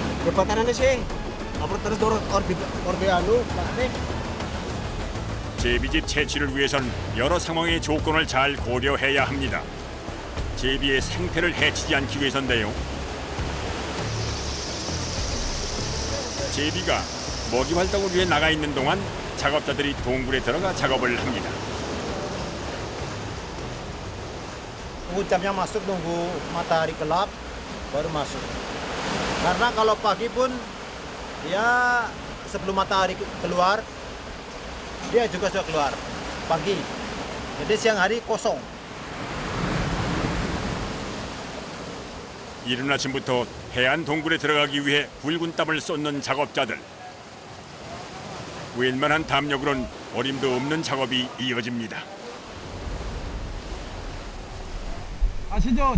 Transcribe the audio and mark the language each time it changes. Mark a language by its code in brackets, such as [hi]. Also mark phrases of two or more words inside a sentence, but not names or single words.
[id] jembatan ini sih. Apa terus orbit anu, Pak nih. [ko] 제비집 채취를 위해선 여러 상황의 조건을 잘 고려해야 합니다. 제비의 생태를 해치지 않기 위해서인데요. 제비가 먹이 활동을 위해 나가 있는 동안 작업자들이 동굴에 들어가 작업을 합니다. [id] Tunggu jamnya masuk, tunggu matahari gelap, baru masuk. Karena kalau pagi pun, ya sebelum matahari keluar, dia juga sudah keluar pagi. Jadi siang hari kosong. [ko] 이른 아침부터 해안 동굴에 들어가기 위해 붉은 땀을 쏟는 작업자들. 웬만한 담력으론 어림도 없는 작업이 이어집니다. 아시죠?